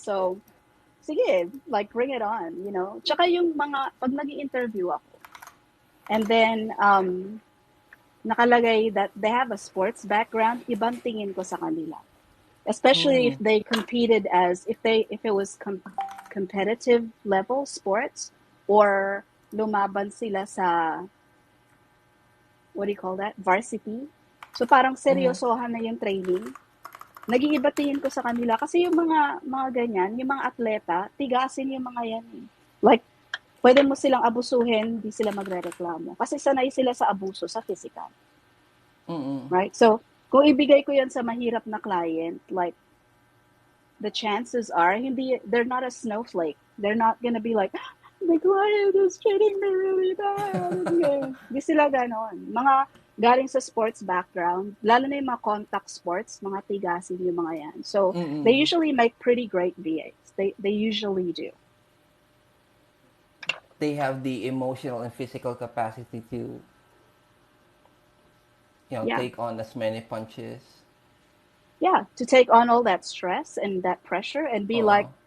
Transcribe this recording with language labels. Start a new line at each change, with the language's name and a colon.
Filipino: So, sige, like,
English: bring it on.
Filipino: Tsaka yung mga, pag nag-interview ako, and then, nakalagay
English: that they have a sports background,
Filipino: ibang tingin ko sa kanila.
English: Especially if Mm-hmm. they competed if it was competitive level sports, or
Filipino: lumaban sila sa,
English: what do you call that, varsity.
Filipino: So parang Mm-hmm. seryosohan na yung training. nag-iiba tingin ko sa kanila kasi yung mga ganyan, yung mga atleta, tigasin yung mga yan eh.
English: Like,
Filipino: pwede mo silang abusuhin, di sila magrereklamo. Kasi sanay sila sa abuso sa physical, Mm.
English: right? So,
Filipino: kung ibigay ko yan sa mahirap na
English: client, like, the chances are,
Filipino: hindi,
English: they're not a snowflake. They're not gonna be like, the client is treating me really bad.
Filipino: Hindi sila ganon. Mga galing sa sports background, lalo na yung mga contact sports, mga tigasin yung mga yan.
English: So, they Mm. usually make pretty great VAs. They usually do. They have the emotional and physical capacity to, Yeah. take on as many punches. Yeah. To take on all that stress and that pressure and be like,